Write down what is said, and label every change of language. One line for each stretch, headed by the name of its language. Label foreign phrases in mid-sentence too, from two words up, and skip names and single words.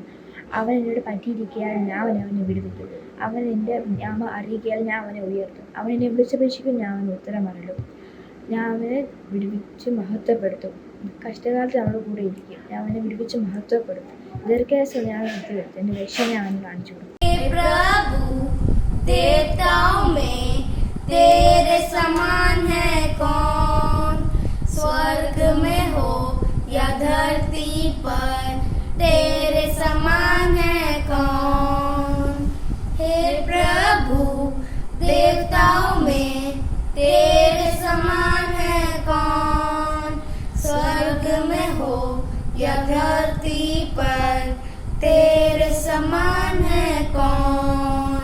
Malayalam: അവൻ എന്നോട് പറ്റിയിരിക്കയാൽ ഞാൻ അവനെ വിടുവിക്കും. അവൻ എൻ്റെ നാമം അറിയിക്കയാൽ ഞാൻ അവനെ ഉയർത്തും. അവൻ എന്നെ വിളിച്ചപേക്ഷിക്കും, ഞാൻ അവന് ഉത്തരം അരുളും. ഞാൻ അവനെ വിടുവിച്ച് മഹത്വപ്പെടുത്തും. കഷ്ടകാലത്ത് അവളുടെ കൂടെ ഇരിക്കും. ഞാൻ അവനെ വിടുവിച്ച് മഹത്വപ്പെടുത്തും. ദീർഘായുസ്സോടെ ഞാൻ നിർത്തിവെടുത്തു. എൻ്റെ രക്ഷ ഞാൻ അവന് കാണിച്ചു കൊടുക്കും.
Hindi: तेरे समान है कौन, स्वर्ग में हो या धरती पर, तेरे समान है कौन. हे प्रभु, देवताओं में तेरे समान है कौन, स्वर्ग में हो या धरती पर, तेरे समान है कौन.